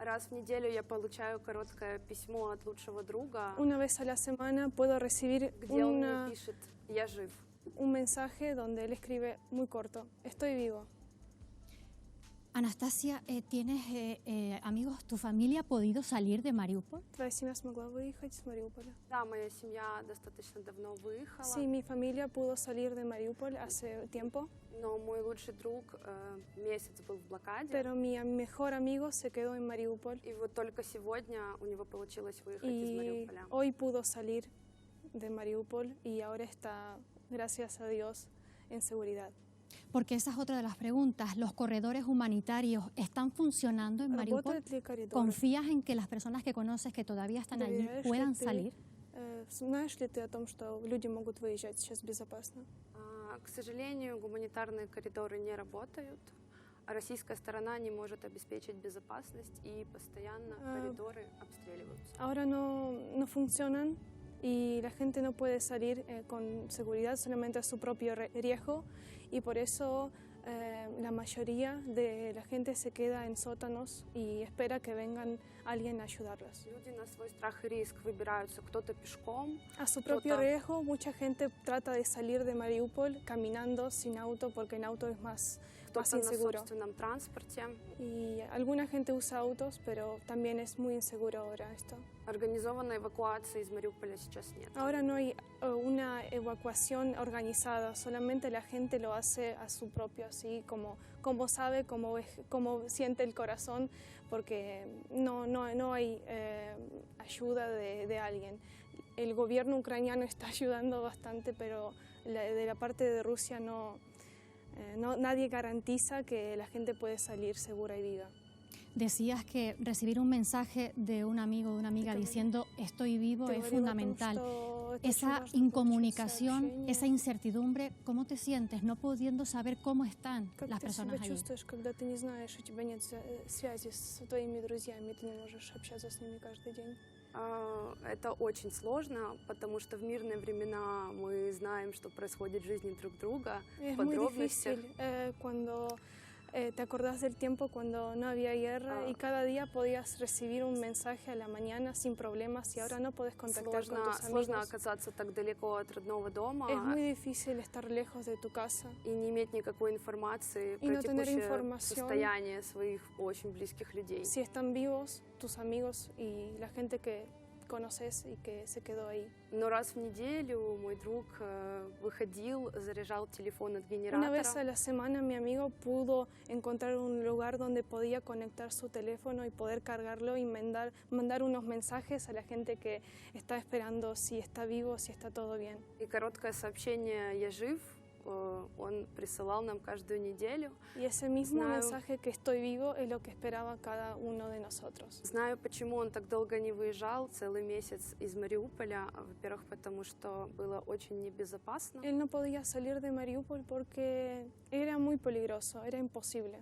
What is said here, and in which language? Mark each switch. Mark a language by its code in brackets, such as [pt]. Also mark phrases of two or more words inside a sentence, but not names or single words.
[es] Una vez a la semana puedo recibir un mensaje donde él escribe muy corto: estoy vivo. Anastasia, ¿tienes amigos? ¿Tu familia ha podido salir de Mariupol? [ru] ¿Твоя семья смогла выехать из Мариуполя? Да, моя семья достаточно давно выехала. [es] Sí, mi familia pudo salir de Mariupol hace tiempo. [ru] Но мой лучший друг месяц был в блокаде. [es] Pero mi mejor amigo se quedó en Mariupol. [ru] И вот только сегодня у него получилось выехать из [es] Y [ru] Мариуполя. [es] hoy pudo salir de Mariupol y ahora está, gracias a Dios, en seguridad. Porque esa es otra de las preguntas. ¿Los corredores humanitarios están funcionando en Mariupol? [ru] Работают ли коридоры? [es] ¿Confías en que las personas que conoces que todavía están allí [ru] Доверяешь ли [es] puedan [ru] ты, [es] salir? [ru] Знаешь ли ты о том, что люди могут выезжать сейчас безопасно? К сожалению, гуманитарные коридоры не работают. Российская сторона не может обеспечить безопасность, и постоянно коридоры обстреливаются. [es] Ahora no funcionan y la gente no puede salir con seguridad, solamente a su propio riesgo, y por eso la mayoría de la gente se queda en sótanos y espera que vengan alguien a ayudarlos. [ru] Люди на свой страх и риск выбираются, кто-то пешком. [es] A su propio riesgo, mucha gente trata de salir de Mariupol caminando sin auto porque en auto es más [ru] Кто-то на [es] inseguro. [ru] собственном транспорте. [es] Y alguna gente usa autos, pero también es muy inseguro ahora esto. [ru] Организованной эвакуации из Мариуполя сейчас нет. [es] Ahora no hay una evacuación organizada, solamente la gente lo hace a su propio, así como sabe, como siente el corazón, porque no hay ayuda de alguien. El gobierno ucraniano está ayudando bastante, pero de la parte de Rusia nadie garantiza que la gente puede salir segura y viva. Decías que recibir un mensaje de un amigo o de una amiga diciendo estoy vivo es fundamental. Esa incomunicación, esa incertidumbre, ¿cómo te sientes no pudiendo saber cómo están las personas allí? ¿Cómo te sientes cuando [ru] ты не знаешь, у тебя нет связи с твоими друзьями, ты не можешь общаться с ними каждый день? Это очень сложно, потому что в мирные времена мы знаем, что происходит в жизни друг друга, в подробностях. [es] Te acordás del tiempo cuando no había guerra y cada día podías recibir un mensaje a la mañana sin problemas y ahora no podés contactar con tus amigos. [ru] Сложно оказаться так далеко от родного дома. [es] Es muy difícil estar lejos de tu casa. [ru] И не иметь никакой информации про текущее состояние своих очень близких людей. [es] Si están vivos tus amigos y la gente que conoces y que se quedó ahí. [ru] Но раз в неделю мой друг выходил, заряжал телефон от генератора. [es] Una vez a la semana mi amigo pudo encontrar un lugar donde podía conectar su teléfono y poder cargarlo y mandar unos mensajes a la gente que está esperando si está vivo, si está todo bien. [ru] И короткое сообщение «Я жив» он присылал нам каждую неделю. [es] Y ese mismo mensaje que estoy vivo es lo que esperaba cada uno de nosotros. [ru] Знаю, почему он так долго не выезжал, целый месяц из Мариуполя. Во-первых, потому что было очень небезопасно. [es] Él no podía salir de Mariupol porque era muy peligroso, era imposible.